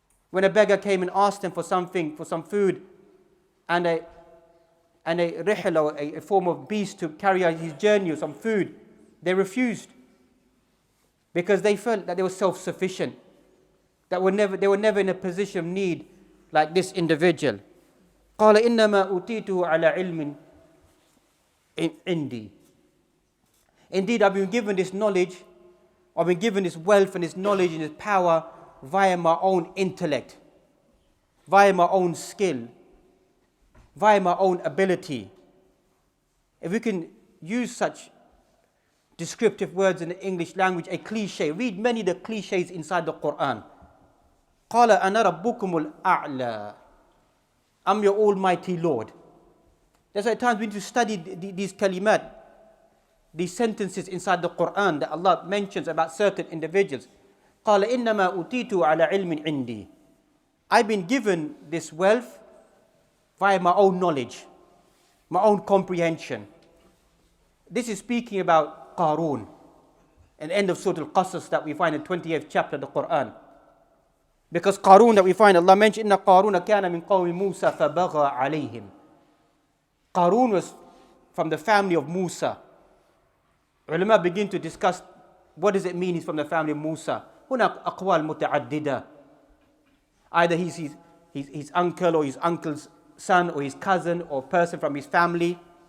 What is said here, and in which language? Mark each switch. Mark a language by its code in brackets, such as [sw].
[en] When a beggar came and asked them for something, for some food, and a rihl, or a form of beast to carry out his journey, or some food, they refused, because they felt that they were self-sufficient, that they were never in a position of need like this individual. [ar] قال إنما أوتيته على علم عندي. [en] Indeed, I've been given this knowledge, I've been given this wealth and this knowledge and this power via my own intellect, via my own skill, via my own ability. If we can use such descriptive words in the English language, a cliche, read many of the cliches inside the Quran. [ar] قال أنا ربكم الأعلى. [en] I'm your almighty Lord. That's why at times we need to study these kalimat, these sentences inside the Quran that Allah mentions about certain individuals. [ar] قال إنما أوتيت على علم عندي. [en] I've been given this wealth via my own knowledge, my own comprehension. This is speaking about Qarun, at the end of Surah Al-Qasas that we find in the 28th chapter of the Quran. Because Qarun that we find, Allah mentioned, [ar] إِنَّ قَارُونَ كَانَ مِنْ قَوْمِ مُوسَى فَبَغَى عَلَيْهِمْ. [en] Qarun was from the family of Musa. Ulama begin to discuss what does it mean he's from the family of Musa. [ar] هناك أقوال متعددة. [en] Either he's his uncle or his uncle's son or his cousin or person from his family.